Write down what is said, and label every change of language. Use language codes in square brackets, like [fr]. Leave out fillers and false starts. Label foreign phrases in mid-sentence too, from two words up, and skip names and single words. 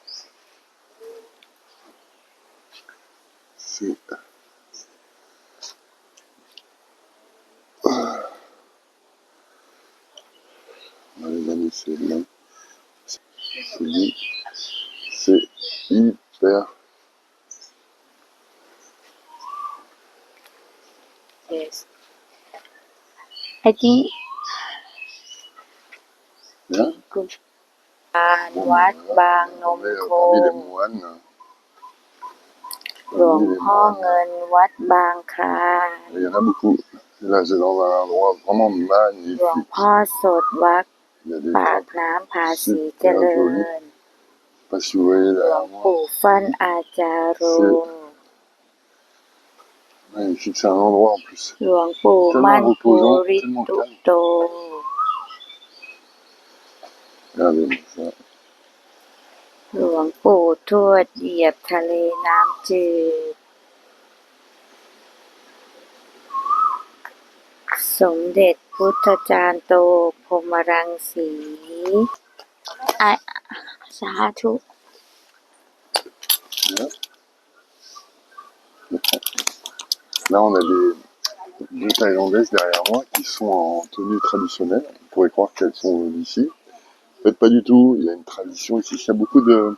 [fr] C'est... Ouais, les amis, c'est bien. C'est bien. C'est hyper... [en] Yes. I think [fr] bien. [en] good. [th] วัดบางนมโค [fr] Parmi les moines, [th] หลวงพ่อเงินวัดบางคลาน [fr] il y en a beaucoup. Là, c'est dans un endroit vraiment [th] หลวง [fr] magnifique. [th] พ่อสดวัด [fr] Il y a des [th] ปาก [fr] temples [th] น้ำภาษีเจ [fr] super [th] ริญ [fr] jolis. Je sais pas si vous voyez [th] หลวง [fr] derrière [th] ปู่ [fr] moi. [th] ฟั่นอาจารโร [fr] Magnifique, c'est un endroit en plus. [th] หลวงปู่ [fr] Tellement [th] มั่นภู [fr] reposant, [th] ริ [fr] tellement [th] ตุ [fr] calme. [th] โต [fr] Regardez ça. [th] หลวงปู่ทวดเหยียบทะเลน้ำจืดสมเด็จพุทธจารย์โตพรหมรังสีสาธุ [fr] Là, on a deux Thaïlandaises derrière moi qui sont en tenue traditionnelle. On pourrait croire qu'elles sont d'ici. En fait, pas du tout. Il y a une tradition ici. Il y a beaucoup de...